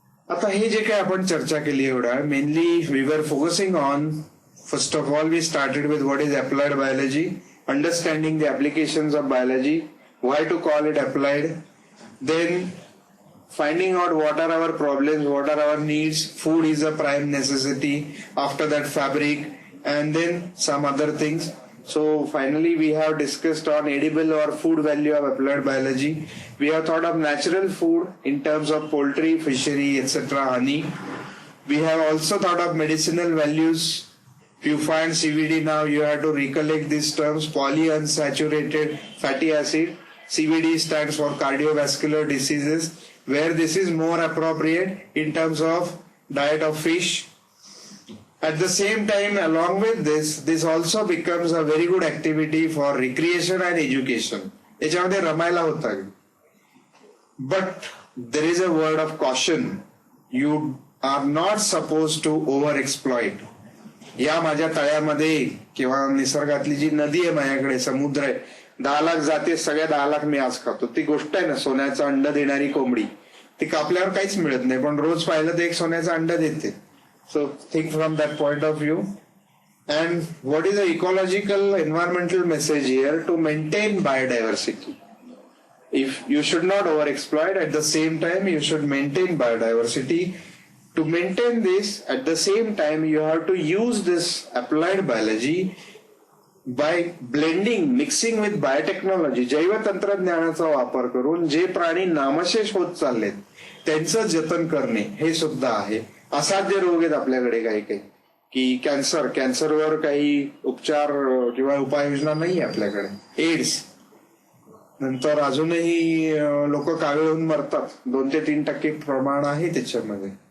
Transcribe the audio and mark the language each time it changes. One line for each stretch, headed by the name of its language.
Marathi: आता हे जे काही आपण चर्चा केली एवढा,
English: Mainly we were focusing on, first of all we started with what is applied biology, understanding the applications of biology, why to call it applied, then finding out what are our problems, what are our needs. Food is a prime necessity, after that fabric, and then some other things. So finally we have discussed on edible or food value of applied biology. We have thought of natural food in terms of poultry, fishery, etc., honey. We have also thought of medicinal values. If you find CBD now, you have to recollect these terms: polyunsaturated fatty acid. CVD stands for cardiovascular diseases, where this is more appropriate in terms of diet of fish. At the same time, along with this also becomes a very good activity for recreation and education.
Marathi: याच्यामध्ये रमायला होतं.
English: But there is a word of caution. You are not supposed to over-exploit.
Marathi: या माझ्या तळ्यामध्ये किंवा निसर्गातली जी नदी आहे, माझ्याकडे समुद्र आहे, 10 लाख जाते, सगळ्या 10 लाख मी आज खातो. ती गोष्ट आहे ना, सोन्याचं अंड देणारी कोंबडी, ती कापल्यावर काहीच मिळत नाही, पण रोज पाहिलं तर एक सोन्याचं अंड देते.
English: So think from that point of view. And what is the ecological environmental message here? To maintain biodiversity. If you should not over exploit, at the same time you should maintain biodiversity. To maintain this, at the same time, you have to use this applied biology by blending, mixing with biotechnology.
Marathi: जैव तंत्रज्ञानाचा वापर करून जे प्राणी नामशेष होत चाललेत त्यांचं जतन करणे हे सुद्धा आहे. असाध्य रोग आहेत आपल्याकडे काही की कॅन्सरवर काही उपचार किंवा उपाययोजना नाही आपल्याकडे. एड्स नंतर अजूनही लोक कावीळ होऊन मरतात, 2 ते 3% प्रमाण आहे त्याच्यामध्ये.